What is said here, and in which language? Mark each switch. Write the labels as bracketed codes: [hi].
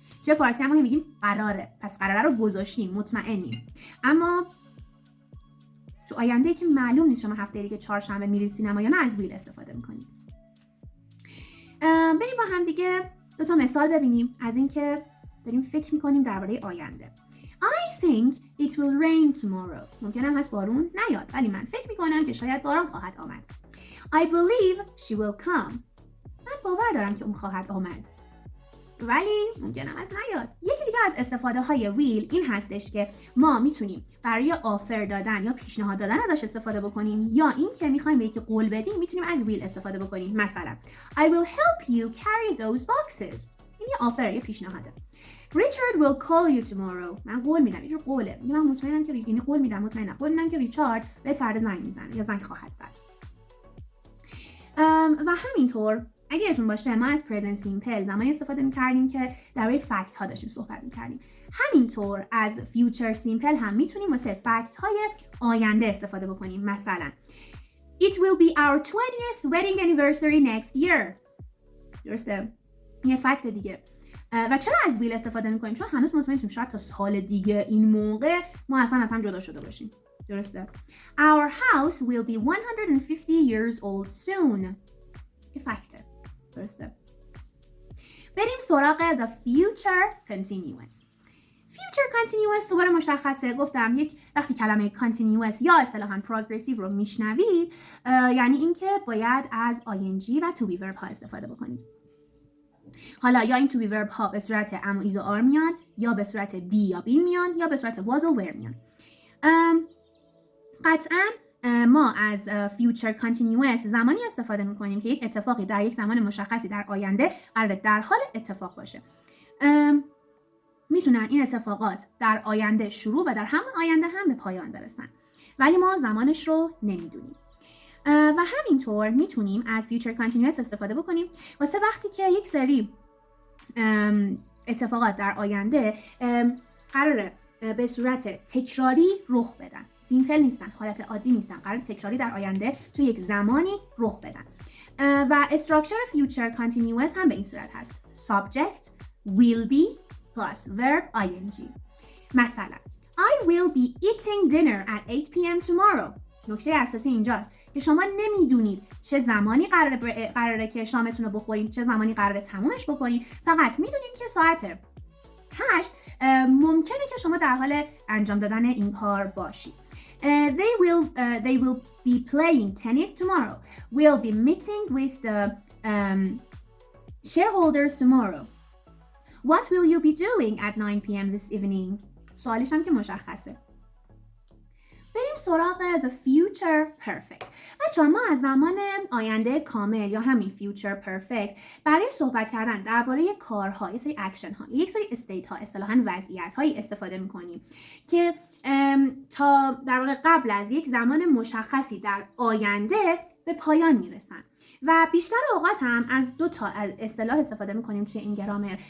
[fa] توی فارسی هم میگیم قراره، پس قراره رو گذاشتیم، مطمئنیم. اما تو آینده که معلوم نیست شما هفته دیگه چهارشنبه میرید سینما یا نه، از ویل استفاده میکنید. بریم با هم دیگه دو تا مثال ببینیم از اینکه داریم فکر میکنیم درباره آینده. [en] I think it will rain tomorrow. [fa] ممکنه هست بارون نیاد، ولی من فکر میکنم که شاید باران خواهد آمد. [en] I believe she will come. [fa] من باور دارم که اون خواهد آمد، ولی ممکنه هست نیاد. یکی دیگه از استفاده های ویل این هستش که ما میتونیم برای آفر دادن یا پیشنهاد دادن ازش استفاده بکنیم، یا این که میخوایم به یکی قول بدیم میتونیم از ویل استفاده بکنیم. مثلا [en] I will help you carry those boxes. [fa] این یه آفر، یه پیشنهاده. [en] Richard will call you tomorrow. [fa] من قول میدم، اینجور قوله. من مطمئنم که یعنی قول میدم که ریچارد به فردا زنگ میزنه یا زنگ خواهد زد. و همینطور اگه یادتون باشه ما از present simple زمانی استفاده میکردیم که درباره فکت ها داشتیم صحبت میکردیم. همینطور از future simple هم میتونیم واسه فکت های آینده استفاده بکنیم. مثلا [en] It will be our 20th wedding anniversary next year. [fa] درسته؟ یه فکت دیگه. و چرا از ویل استفاده میکنیم؟ چون هنوز مطمئنیم شاید تا سال دیگه این موقع ما اصلا از هم جدا شده باشیم. درسته؟ [en] Our house will be 150 years old soon. [fa] یه فکته. درسته؟ بریم سراغ the future continuous. future continuous دوباره مشخصه. گفتم وقتی کلمه continuous یا اصطلاحاً progressive رو میشنوید یعنی اینکه باید از ing و to be verb ها استفاده بکنید. حالا یا این to be verb ها به صورت am و is و are میان، یا به صورت be یا been میان، یا به صورت was و were میان. قطعاً ما از future continuous زمانی استفاده میکنیم که یک اتفاقی در یک زمان مشخصی در آینده قرار در حال اتفاق باشه. میتونن این اتفاقات در آینده شروع و در همون آینده هم به پایان برسن، ولی ما زمانش رو نمیدونیم. و همینطور میتونیم از future continuous استفاده بکنیم واسه وقتی که یک سری اتفاقات در آینده قراره به صورت تکراری رخ بدن. سیمپل نیستن، حالت عادی نیستن، قرار تکراری در آینده تو یک زمانی رخ بدن. و استراکچر future continuous هم به این صورت هست: [en] subject will be plus verb ing. مثلا I will be eating dinner at 8 p.m. tomorrow. [fa] نکته اساسی اینجاست که شما نمیدونید چه زمانی قراره که شامتون رو بخورین، چه زمانی قراره تمومش بکنین. فقط میدونید که ساعت 8 ممکنه که شما در حال انجام دادن این کار باشید. [en] They will be playing tennis tomorrow. We'll be meeting with the shareholders tomorrow. What will you be doing at 9 p.m. this evening? [fa] سوالش هم که مشخصه. بریم سراغ the future perfect. بچه‌ها ما از زمان آینده کامل یا همین future perfect برای صحبت کردن درباره کارها، یک سری اکشن ها، یک سری استیت ها، اصطلاحاً وضعیت هایی استفاده می‌کنیم که تا در واقع قبل از یک زمان مشخصی در آینده به پایان میرسن و بیشتر اوقات هم از دو تا اصطلاح استفاده می‌کنیم توی این گرامر.